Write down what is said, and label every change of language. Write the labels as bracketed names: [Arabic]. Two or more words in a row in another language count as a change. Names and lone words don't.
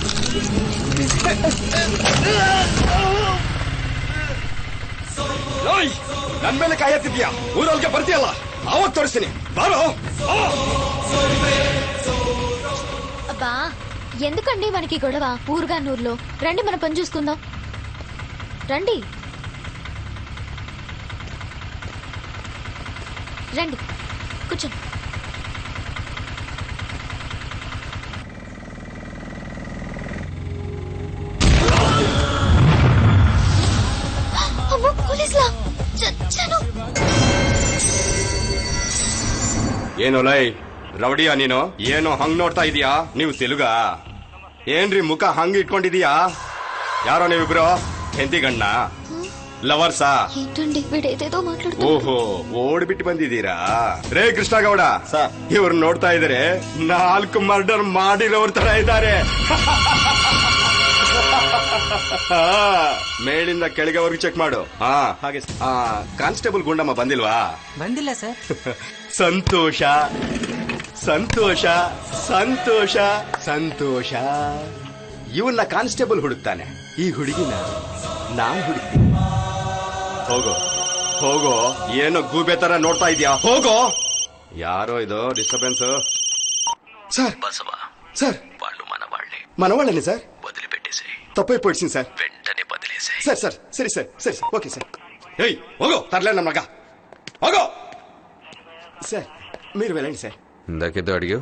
[Kannada] ನನ್ ಮೇಲೆ ಕೈ ಎತ್ತಿದ್ಯಾ? ಊರೊಳಗೆ ಬರ್ತೀಯಲ್ಲ ಅವತ್ ತೋರಿಸ್ತೀನಿ. ಬಾರೋ. [Telugu] అబ్బా ఎందుకండి మనకి గొడవ? ఊరుగా నూరులో రండి, మన పని చూసుకుందాం. రండి రండి కూర్చోండి. అమ్మో పోలీసులా! చచ్చాను. [Kannada] ಏನು ಲೈ ರೌಡಿಯಾ ನೀನು? ಏನು ಹಂಗ್ ನೋಡ್ತಾ ಇದೀಯಾ? ನೀವು ತೆಲುಗಾ? ಏನ್ರಿ ಮುಖ ಹಂಗ್ ಇಟ್ಕೊಂಡಿದೀಯಾ? ಯಾರೋ ನೀವಿಬ್ರು ಹೆಂಡತಿ ಗಂಡ ಲವರ್ಸಾ? [Telugu] ఏంటండి వీడేదేదో మాట్లాడుతూ. [Kannada] ಓಹೋ ಓಡ್ಬಿಟ್ಟು ಬಂದಿದ್ದೀರಾ? ರೇ ಕೃಷ್ಣಗೌಡ, ಇವ್ರು ನೋಡ್ತಾ ಇದಾರೆ 4 ಮರ್ಡರ್ ಮಾಡಿರೋರ್ ತರ ಇದ್ದಾರೆ. ಮೇಲಿಂದ ಕೆಳಗೆವರೆಗೂ ಚೆಕ್ ಮಾಡು. ಹಾಗೆ ಕಾನ್ಸ್ಟೇಬಲ್ ಗುಂಡಮ್ಮ ಬಂದಿಲ್ವಾ? ಬಂದಿಲ್ಲ ಸರ್. ಸಂತೋಷ ಸಂತೋಷ ಸಂತೋಷ ಸಂತೋಷ. ಇವನ್ನ ಕಾನ್ಸ್ಟೇಬಲ್ ಹುಡುಕ್ತಾನೆ, ಈ ಹುಡುಗಿನ ನಾನ್ ಹುಡುಕ್ತೀನಿ. ಹೋಗೋ ಹೋಗೋ, ಏನೋ ಗೂಬೆ ತರ ನೋಡ್ತಾ ಇದೀಯಾ? ಹೋಗೋ. ಯಾರೋ ಇದು ಡಿಸ್ಟರ್ಬೆನ್ಸ್? [Telugu] సార్ బసవ సార్ వాళ్ళు మన వాళ్ళే. మనవాళ్ళని సార్ వదిలిపెట్టేసి తప్పైపోయింది సార్. వెంటనే బదిలేసి. సార్ సార్ సరే సార్ సరే సార్ ఓకే సార్. ఏయ్ ಹೋಗೋ తర్లే నమ్మక ಹೋಗೋ. సార్ మీరు వెళ్ళండి సార్. ఇందాకేదో అడిగావు.